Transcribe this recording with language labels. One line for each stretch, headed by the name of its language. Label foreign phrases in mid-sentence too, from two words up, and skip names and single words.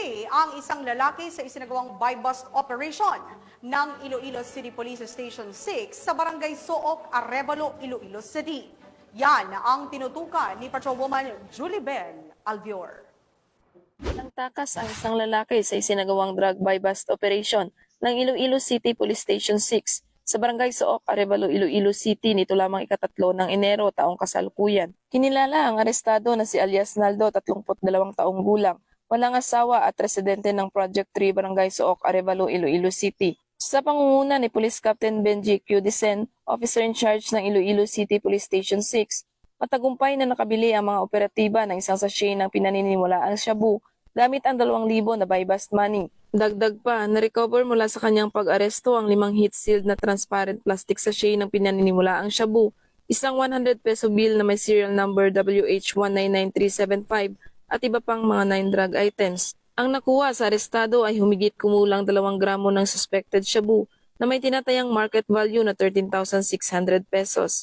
Filipino: ang isang lalaki sa isinagawang
English: buy-bust operation
Filipino: ng Iloilo City Police Station 6 sa Barangay Sook, Arevalo, Iloilo City. Yan ang tinutukan ni Patrolwoman Julibel Alvior. Nangtakas ang isang lalaki sa isinagawang
English: drug buy-bust operation
Filipino: ng Iloilo City Police Station 6 sa Barangay Sook, Arevalo, Iloilo City nito lamang ika-3 ng Enero taong kasalukuyan. Kinilala ang arestado na si alias Naldo, 32 taong gulang, walang asawa at residente ng Project 3 Barangay Sook, Arevalo, Iloilo City. Sa pangunguna ni Police Captain Benji Q. Dicen,
English: Officer in Charge
Filipino: ng Iloilo City Police Station 6, matagumpay na nakabili ang mga operatiba ng isang sachet ng pinaniniwalaang shabu gamit ang 2,000 na
English: buy-bust money.
Filipino: Dagdag pa, na-recover mula sa kanyang pag-aresto ang 5 heat-sealed na
English: transparent plastic sachet
Filipino: ng pinaniniwalaang shabu, isang 100
English: peso bill
Filipino: na may serial number WH199375 at iba pang mga 9
English: drug items.
Filipino: Ang nakuha sa arestado ay humigit kumulang 2 gramo ng suspected shabu na may tinatayang
English: market value
Filipino: na 13,600 pesos.